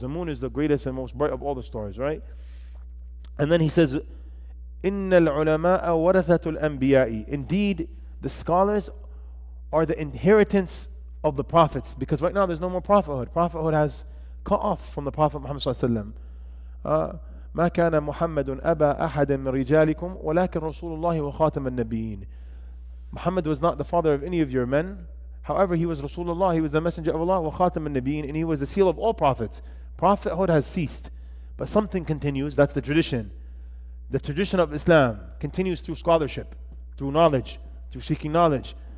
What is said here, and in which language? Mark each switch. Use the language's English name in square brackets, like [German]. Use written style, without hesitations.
[English] The moon is the greatest and most bright of all the stars, right? And then he says, [Arabic] إِنَّ الْعُلَمَاءَ وَرَثَةُ الْأَنْبِيَاءِ. [English] Indeed, the scholars are the inheritance of the prophets, because right now there's no more prophethood. Prophethood has cut off from the Prophet Muhammad sallallahu alaihi wasallam. [Arabic] ما كان محمد أبا أحد من رجالكم ولكن رسول الله وخاتم النبيين. [English] Muhammad was not the father of any of your men. However, he was Rasulullah, he was the messenger of Allah, [Arabic] وخاتم النبيين, [English] and he was the seal of all prophets. Prophethood has ceased, but something continues. That's the tradition. The tradition of Islam continues through scholarship, through knowledge, through seeking knowledge.